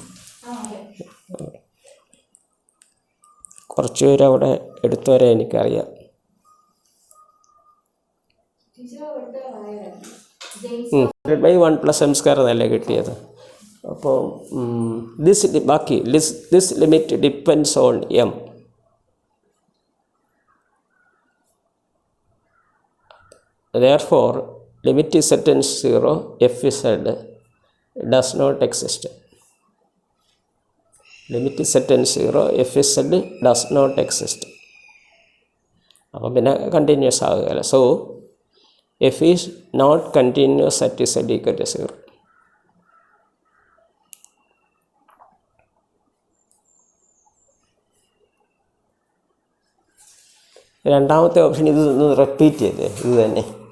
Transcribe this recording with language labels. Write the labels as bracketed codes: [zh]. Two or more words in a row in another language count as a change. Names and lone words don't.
[ml] കുറച്ച് പേര് അവിടെ എടുത്തവരെ എനിക്കറിയാം. ബൈ 1 + m² എന്നല്ലേ കിട്ടിയത്. [en] അപ്പോൾ this limit depends on m. Therefore limit z → 0 f z does not exist. Limit z → 0 f z does not exist. [ml] അപ്പോൾ പിന്നെ കണ്ടിന്യൂസ് ആകുകയില്ല. [en] so f is not continuous at z = 0. [ml] രണ്ടാമത്തെ ഓപ്ഷൻ ഇത് റിപ്പീറ്റ് ചെയ്തേ, ഇത് തന്നെ.